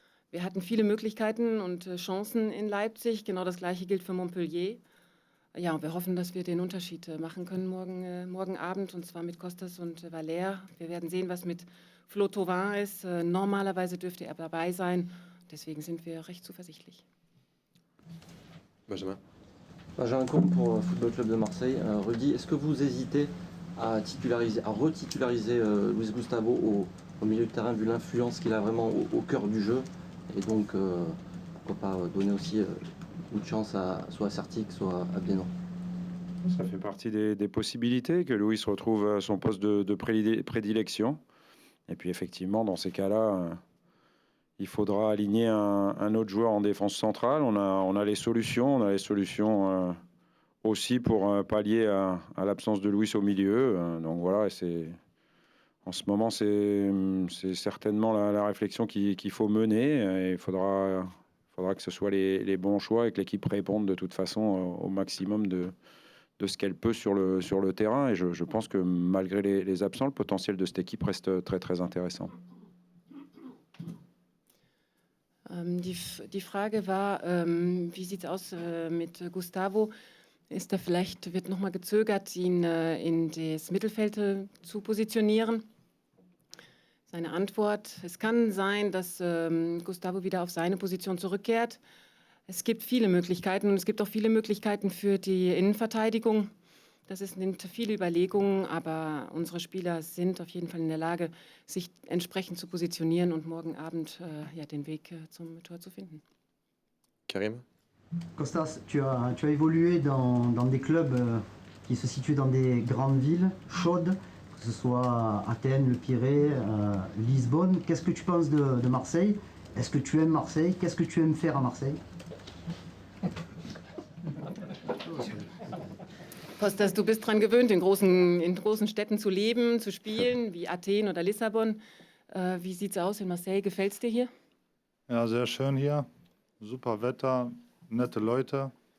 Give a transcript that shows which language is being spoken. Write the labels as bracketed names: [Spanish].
[German] Wir hatten viele Möglichkeiten und Chancen in Leipzig. Genau das Gleiche gilt für Montpellier. Ja, wir hoffen, dass wir den Unterschied machen können morgen Abend, und zwar mit Costas und Valère. Wir werden sehen, was mit Flo Thauvin ist. Normalerweise dürfte er dabei sein. Deswegen sind wir recht zuversichtlich. [French] Benjamin. Benjamin Combe pour Football Club de Marseille. Rudy, est-ce que vous hésitez à retitulariser Luis Gustavo au milieu de terrain, vu l'influence qu'il a vraiment au cœur du jeu, et donc pourquoi pas donner aussi une chance soit à Sertic, soit à Bénin? Ça fait partie des possibilités que Luis retrouve son poste de prédilection. Et puis effectivement, dans ces cas-là, il faudra aligner un autre joueur en défense centrale. On a les solutions. On a les solutions aussi pour pallier à l'absence de Luis au milieu. Donc voilà, en ce moment, c'est certainement la réflexion qu'il faut mener. Et il faudra que ce soit les bons choix et que l'équipe réponde de toute façon au maximum de ce qu'elle peut sur le terrain. Et je pense que malgré les absents, le potentiel de cette équipe reste très très intéressant. [German] Die Frage war, wie sieht es aus mit Gustavo? Wird nochmal gezögert, ihn in das Mittelfeld zu positionieren? seine Antwort. Es kann sein, dass Gustavo wieder auf seine Position zurückkehrt. Es gibt viele Möglichkeiten und es gibt auch viele Möglichkeiten für die Innenverteidigung. Nimmt viele Überlegungen, aber unsere Spieler sind auf jeden Fall in der Lage, sich entsprechend zu positionieren und morgen Abend den Weg zum Tor zu finden. Karim? [French] Costas, tu as évolué dans des clubs qui se situent dans des grandes villes chaudes, que ce soit Athènes, le Pirée, Lisbonne. Qu'est-ce que tu penses de Marseille? Est-ce que tu aimes Marseille? Qu'est-ce que tu aimes faire à Marseille? [German] Kostas, du bist daran gewöhnt, in großen Städten zu leben, zu spielen, wie Athen oder Lissabon. Wie sieht es aus in Marseille? Gefällt es dir hier? Ja, sehr schön hier. Super Wetter, nette Leute.